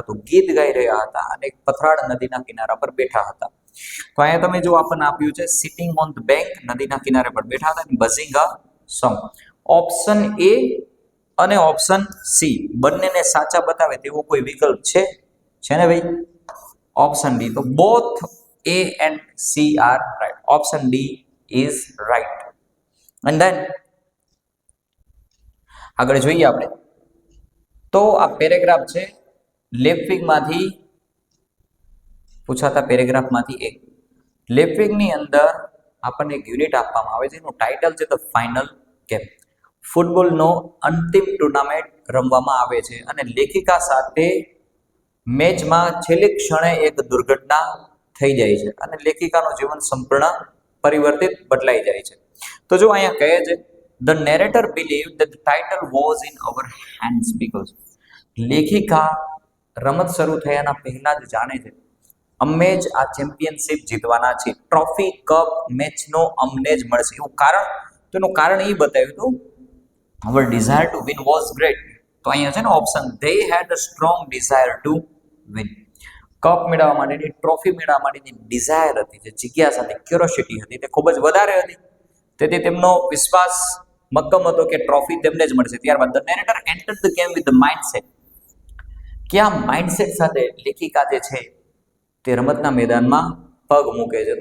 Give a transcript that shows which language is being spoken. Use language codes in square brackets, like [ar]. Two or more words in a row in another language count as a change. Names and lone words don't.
[gu] તો ગીત ગાઈ રહ્યા હતા અને પથરાળ નદીના કિનારા પર બેઠા હતા. તો અહીંયા તમે જો આપણને આપ્યું છે [en] sitting on the bank, [gu] નદીના કિનારે પર બેઠા હતા. [en] buzzing a song. option A [gu] અને [en] option C [gu] બંનેને સાચા બતાવે તેવો કોઈ વિકલ્પ છે ને ભાઈ? [en] option D. તો બોથ A and C are right. Option D is right. And then [gu] આગળ જોઈએ આપણે. તો આ પેરેગ્રાફ છે લેફ્ટ-વિંગમાંથી પૂછાતા પેરેગ્રાફમાંથી એક. લેફ્ટ-વિંગની અંદર આપણને એક યુનિટ આપવામાં આવે છે, એનું ટાઇટલ છે ધ ફાઇનલ ગેમ. ફૂટબોલનો અંતિમ ટુર્નામેન્ટ રમવામાં આવે છે અને લેખિકા સાથે મેચમાં છેલ્લી ક્ષણે એક દુર્ઘટના થઈ જાય છે અને લેખિકાનું જીવન સંપૂર્ણ પરિવર્તિત બદલાઈ જાય છે. તો જો અહીંયા કહે છે [en] the narrator believe that the title was in our hands because [gu] લેખિકા રમત શરૂ થયાના પહેલા જ જાણે છે અમે જ આ ચેમ્પિયનશિપ જીતવાના છે. ટ્રોફી, કપ, મેચનો અમને જ મળશે. એવું કારણ, તો એનું કારણ એ બતાવ્યું હતું [en] our desire to win was great. [gu] તો અહીંયા છે ને ઓપ્શન, [en] they had a strong desire to win. [gu] કપ મેળવવા માટેની, ટ્રોફી મેળવવા માટેની ડિઝાયર હતી, જે જિજ્ઞાસા હતી, ક્યુરોસિટી હતી, તે ખૂબ જ વધારે હતી. તેથી તેમનો વિશ્વાસ મક્કમ હતો કે ટ્રોફી તેમને જ મળશે. ત્યારબાદ [en] the narrator entered the game with the mindset, [gu] કે આ માઇન્ડસેટ સાથે લેખિકા જે છે તે રમતના મેદાનમાં પગ મૂકે છે.